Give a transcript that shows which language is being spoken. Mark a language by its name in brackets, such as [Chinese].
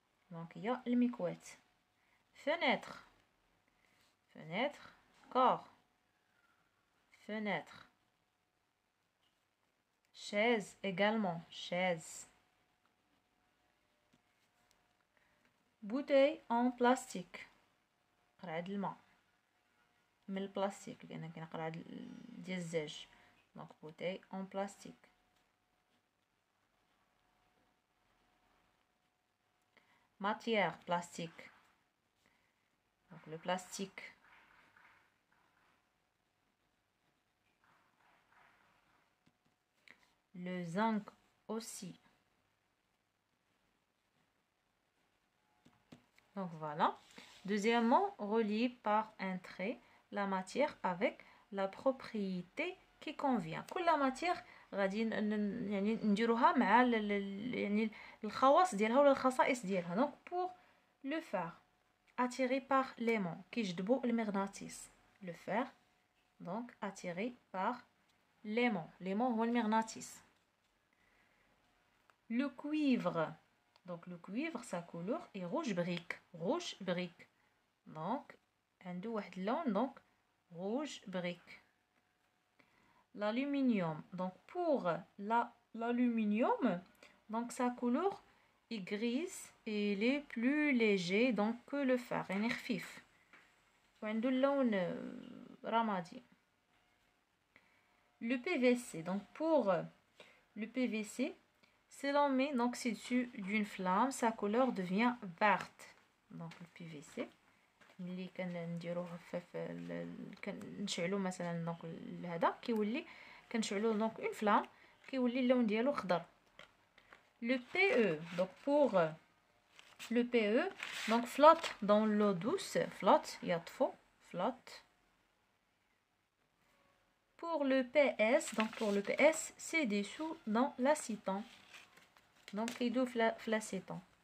[French] Donc il y a le micouette. Fenêtre, fenêtre, corps, fenêtre. Chaise également, chaise. Bouteille en plastique. [Arabic] قرعة الماء من البلاستيك لأن كاين قرعة ديال الزاج. [French] Donc bouteille en plastique. Matière plastique. Donc le plastique. Le zinc aussi. Donc voilà. Deuxièmement, relie par un trait la matière avec la propriété qui convient. [Arabic] كل matière غادي يعني نديروها مع يعني الخواص ديالها ولا الخصائص ديالها. [French] Donc pour le fer, attiré par l'aimant [Arabic] كيجذبوا المغناطيس. [French] Le fer donc attiré par l'aimant. [Arabic] L'aimant هو المغناطيس. [French] Le cuivre. Donc le cuivre sa couleur est rouge brique. Rouge brique. Donc [Arabic] عنده واحد اللون [French] donc rouge brique. L'aluminium. Donc pour l'aluminium, donc sa couleur est grise et il est plus léger donc que le fer. [Arabic] يعني خفيف. وعنده اللون رمادي. Le PVC. [French] Donc pour le PVC, si l'on met donc c'est dessus d'une flamme, sa couleur devient verte. Donc le PVC. [Arabic] ملي كنديروه كنشعلو مثلا دونك هذا كيولي كنشعلو دونك اون فلام كيولي اللون ديالو خضر. [French] Le PE. Donc pour le PE, donc flotte dans l'eau douce, flotte يطفو flotte. Pour le PS, donc pour le PS, c'est dessous dans l'acéton. [Arabic] Donc كيدوب في l'acéton.